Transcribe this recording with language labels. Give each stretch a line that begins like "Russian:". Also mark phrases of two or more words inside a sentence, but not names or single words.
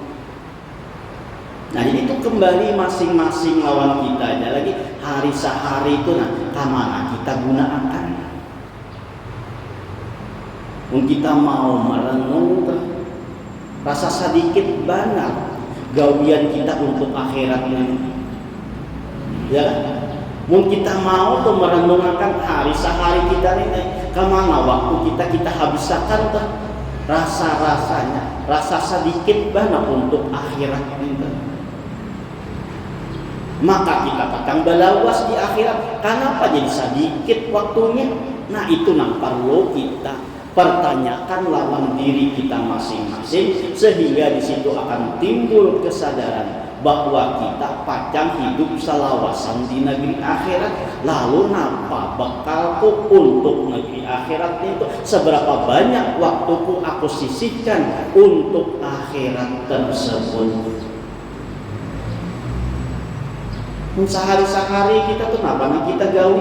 Banjar: Nah jadi itu kembali masing-masing lawan kita aja lagi hari sehari itu nah kemana kita gunakan. Mun kita mau merenung rasa sedikit banyak gawian kita untuk akhirat ini. Ya, mun kita mau tuh merenungkan hari sehari kita ini kemana waktu kita habiskan tuh rasa-rasanya, rasa sedikit banyak untuk akhirat ini. Maka kita akan belawas di akhirat.
Indonesian: Kenapa jadi sedikit waktunya?
Banjar: Nah itu yang perlu kita pertanyakan lawan diri kita masing-masing, sehingga di situ akan timbul kesadaran bahwa kita pacang hidup selawasan di negeri akhirat. Lalu napa bekalku untuk negeri akhirat itu?
Indonesian: Seberapa banyak waktuku aku sisihkan untuk akhirat tersebut?
Banjar: Sehari-sehari kita tuh napa kita gawi?